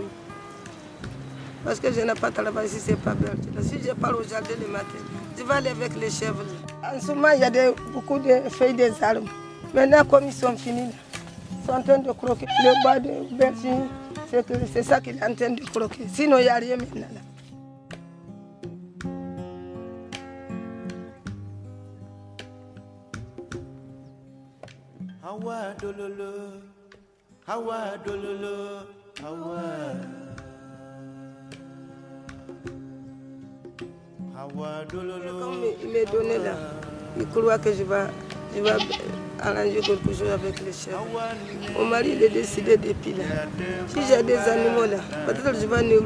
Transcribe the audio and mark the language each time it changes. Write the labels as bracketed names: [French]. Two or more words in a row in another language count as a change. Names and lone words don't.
[French] Parce que je n'ai pas travaillé si ce n'est pas berger. Si je pars au jardin le matin, je vais aller avec les chèvres. En ce moment, il y a beaucoup de feuilles des arbres. Maintenant, comme ils sont finis, ils sont en train de croquer. Le bois de berger, c'est ça qu'il est en train de croquer. Sinon, il n'y a rien maintenant. Là. Hawa dololo, hawa dololo, hawa. Comme il m'est donné là, il croit que je vais arranger quelque chose avec les chèvres. Mon mari il a décidé depuis là. Si j'ai des animaux là, peut-être je vais nourrir.